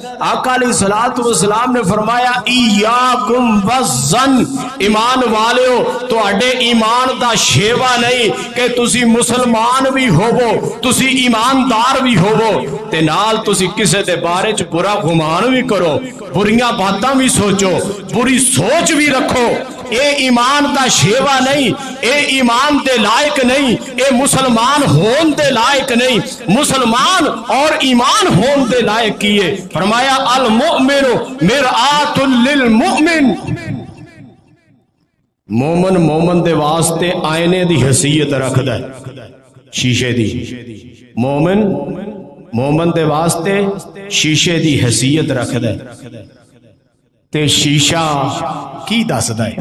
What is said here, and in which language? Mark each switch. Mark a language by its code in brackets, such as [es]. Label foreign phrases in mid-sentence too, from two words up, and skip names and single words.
[pa] آقا [ar] عليه الصلاة والسلام [pa] نے فرمایا [ar] إياكم والظن, [pa] ایمان والیو تہاڈے ایمان دا شیوہ نہیں کہ تسی مسلمان بھی ہووو، تسی ایماندار بھی ہووو تے نال تسی کسے دے بارے چ برا گمان بھی کرو، بریاں باتاں بھی سوچو، بری سوچ بھی رکھو. اے ایمان دا شیوہ نہیں، اے ایمان دے لائق نہیں، اے مسلمان ہون دے لائق نہیں. مسلمان اور ایمان ہون دے لائق کیہ فرمایا [ar] المؤمن مرآة للمؤمن, [pa] مومن مومن دے واسطے آئینے دی حیثیت رکھدا ہے، شیشے دی. مومن مومن دے واسطے شیشے دی حیثیت رکھدا ہے تے شیشہ کی دسدا ہے?